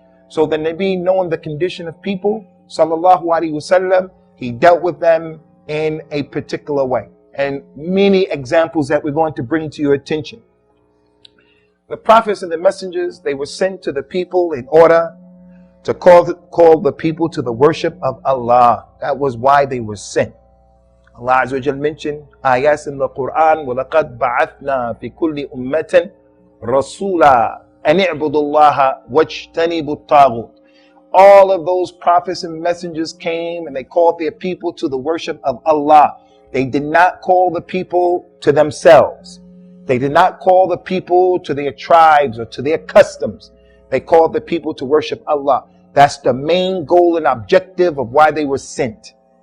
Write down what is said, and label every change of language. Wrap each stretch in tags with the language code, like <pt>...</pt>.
<en>So the Nabi, knowing the condition of people, sallallahu alaihi wasallam, he dealt with them in a particular way. And many examples that we're going to bring to your attention. The prophets and the messengers, they were sent to the people in order to call the people to the worship of Allah. That was why they were sent. Allah Azza wa Jal mentioned ayahs in the Quran,</en> <ar>وَلَقَدْ بَعَثْنَا فِي كُلِّ أُمَّةٍ رَسُولًا أَنِ اعْبُدُوا اللَّهَ وَاجْتَنِبُوا الطَّاغُوتَ.</ar> <en>All of those prophets and messengers came and they called their people to the worship of Allah. They did not call the people to themselves. They did not call the people to their tribes or to their customs. They called the people to worship Allah. That's the main goal and objective of why they were sent.</en>